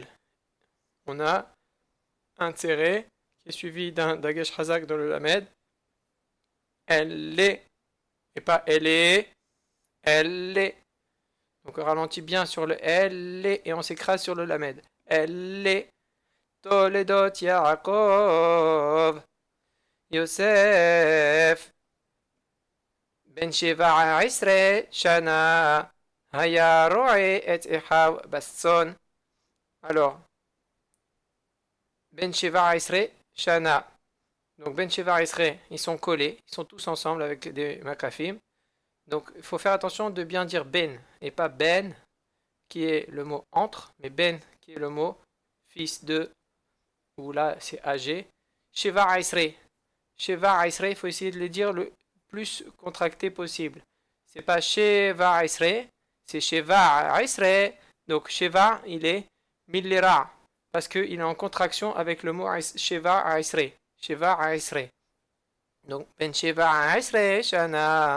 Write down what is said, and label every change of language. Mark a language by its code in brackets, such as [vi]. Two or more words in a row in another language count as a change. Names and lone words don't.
[fr] On a un tiré qui est suivi d'un dagesh hazak dans le lamed. Elle est, et pas elle est, elle est. Donc on ralentit bien sur le elle est et on s'écrase sur le lamed. Elle est. Toledot Yaakov. [he] Yosef ben שבע עשרה שנה היה רועה את אחיו בצאן. Alors, ben שבע עשרה shana. Donc ben שבע עשרה, [fr] ils sont collés, ils sont tous ensemble avec des makafim. Donc il faut faire attention de bien dire ben et pas ben qui est le mot entre, mais ben qui est le mot fils de, ou là c'est âgé. [he] שבע עשרה. שבע עשרה, [fr] il faut essayer de le dire le plus contracté possible. C'est pas [he] שבע עשרה, [fr] c'est [he] שבע עשרה. [fr] Donc Sheva, il est Millera, parce qu'il est en contraction avec le mot [he] שבע עשרה. שבע עשרה. Donc בן שבע עשרה, שנה.